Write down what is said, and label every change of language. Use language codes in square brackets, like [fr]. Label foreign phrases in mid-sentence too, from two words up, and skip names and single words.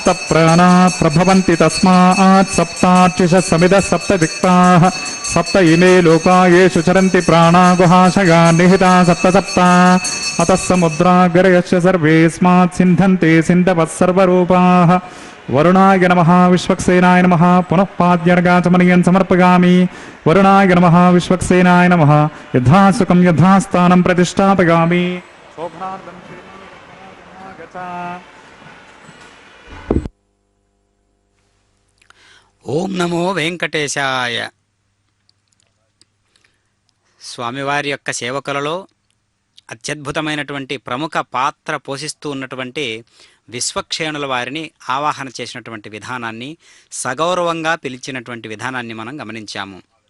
[sa] प्राणा प्रभवन्ति तस्मात् सप्तार्चिषः समिदः सप्त दिक्पाः सप्त इमे लोका येषु चरन्ति प्राणा गुहाशयान् निहिता सप्त सप्ता अतः समुद्रागरयश्च सर्वेऽस्मात् सिन्धन्ते सिन्धवः सर्वरूपाः वरुणाय नमः विश्वक्सेनाय नमः पुनः पाद्यर्गाचमनीयं समर्पयामि वरुणाय नमः विश्वक्सेनाय नमः यथासुखं यथास्थानं प्रतिष्ठापयामि शोभनार्थं ఓం నమో వెంకటేశాయ. [te] స్వామివారి యొక్క సేవకులలో అత్యద్భుతమైనటువంటి ప్రముఖ పాత్ర పోషిస్తూ ఉన్నటువంటి విశ్వక్షేణుల వారిని ఆవాహన చేసినటువంటి విధానాన్ని, సగౌరవంగా పిలిచినటువంటి విధానాన్ని మనం గమనించాము.